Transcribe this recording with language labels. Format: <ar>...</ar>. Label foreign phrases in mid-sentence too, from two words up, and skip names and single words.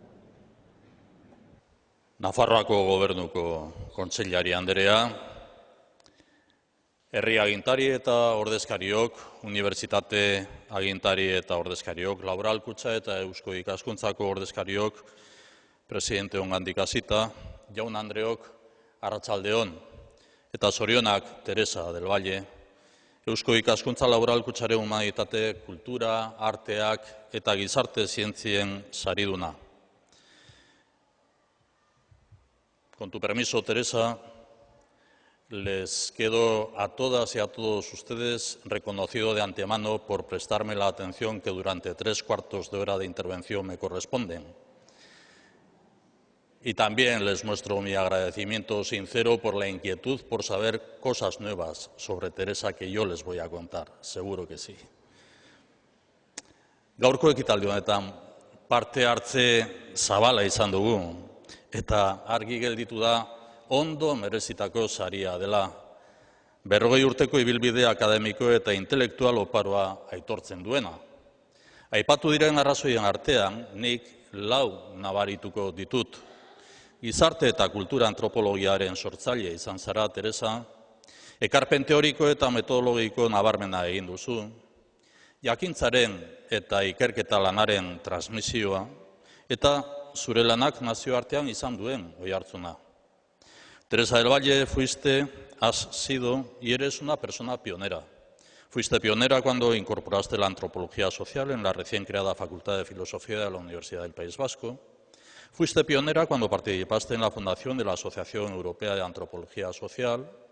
<eu>Nafarroako Gobernuko Kontseilari Andrea, herri agintari eta ordezkariok, unibertsitate agintari eta ordezkariok, laboralkutxa eta Eusko Ikaskuntzako ordezkariok, presidente ongandik hasita, jaun Andreok, arratsaldeon, eta zorionak Teresa del Valle, Eusko Ikaskuntza Laboralkutxaren humanitate, kultura, arteak eta gizarte zientzien sariduna.</eu> <es>Con tu permiso, Teresa, les quedo a todas y a todos ustedes reconocido de antemano por prestarme la atención que durante 3/4 de hora de intervención me corresponden. Y también les muestro mi agradecimiento sincero por la inquietud por saber cosas nuevas sobre Teresa que yo les voy a contar, seguro que sí.</es> <eu>Gaurko ekitaldi honetan parte hartze zabala izan dugu eta argi gelditu da ondo merezitako saria dela. 40 urteko ibilbide akademiko eta intelektual oparoa aitortzen duena. Aipatu diren arrazoien artean nik 4 nabarituko ditut. Gizarte eta kultura antropologiaren sortzaile izan zara, Teresa, ekarpen teoriko eta metodologiko nabarmena egin duzu, jakintzaren eta ikerketa lanaren transmisioa, eta zure lanak nazioartean izan duen oihartzuna.</eu> <es>Teresa del Valle, has sido y eres una persona pionera. Fuiste pionera cuando incorporaste la antropología social en la recién creada Facultad de Filosofía de la Universidad del País Vasco. Fuiste pionera cuando participaste en la fundación de la Asociación Europea de Antropología Social.</es>